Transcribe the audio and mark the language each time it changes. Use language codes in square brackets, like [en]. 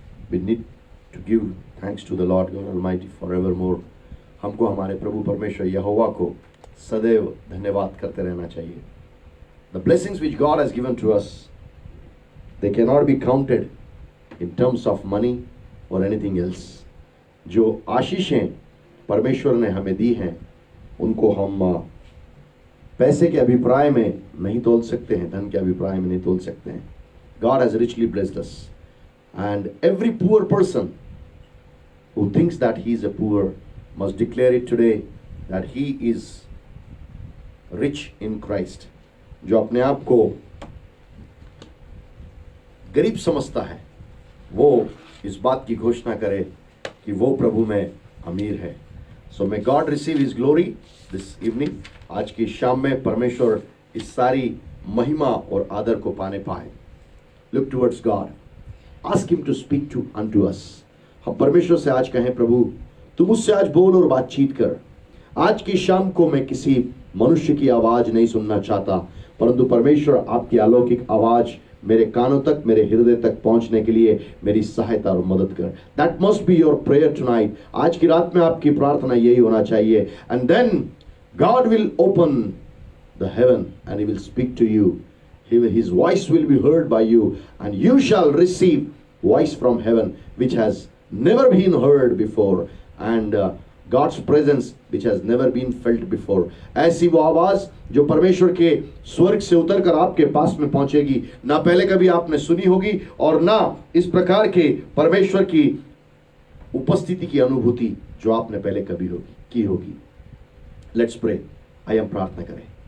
[en] We need to give thanks to the Lord God Almighty forevermore. [hi] हमको हमारे प्रभु परमेश्वर यहोवा को सदैव धन्यवाद करते रहना चाहिए. [en] The blessings which God has given to us, they cannot be counted in terms of money or anything else. [hi] जो आशीषें परमेश्वर ने हमें दी हैं, उनको हम पैसे के अभिप्राय में नहीं तोल सकते हैं, धन के अभिप्राय में नहीं तोल सकते हैं. [en] God has richly blessed us, and every poor person who thinks that he is a poor must declare it today that he is rich in Christ. [hi] जो अपने आप को गरीब समझता है, वो इस बात की घोषणा करे कि वो प्रभु में अमीर है. [en] So may God receive His glory this evening. [hi] आज की शाम में परमेश्वर इस सारी महिमा और आदर को पाने पाए. [en] Look towards God. Ask Him to speak to unto us. [hi] हम परमेश्वर से आज कहें, प्रभु तू मुझसे आज बोल और बातचीत कर. आज की शाम को मैं किसी मनुष्य की आवाज नहीं सुनना चाहता, परंतु परमेश्वर आपकी अलौकिक आवाज मेरे कानों तक, मेरे हृदय तक पहुंचने के लिए मेरी सहायता और मदद कर. [en] That must be your prayer tonight. [hi] आज की रात में आपकी प्रार्थना यही होना चाहिए. [en] And then God will open the heaven and He will speak to you. His voice will be heard by you, and you shall receive voice from heaven which has never been heard before, and God's presence which has never been felt before. [hi] ऐसी वो आवाज जो परमेश्वर के स्वर्ग से उतरकर आपके पास में पहुंचेगी, ना पहले कभी आपने सुनी होगी और ना इस प्रकार के परमेश्वर की उपस्थिति की अनुभूति जो आपने पहले कभी की होगी. [en] Let's pray. [hi] आइए हम प्रार्थना करें.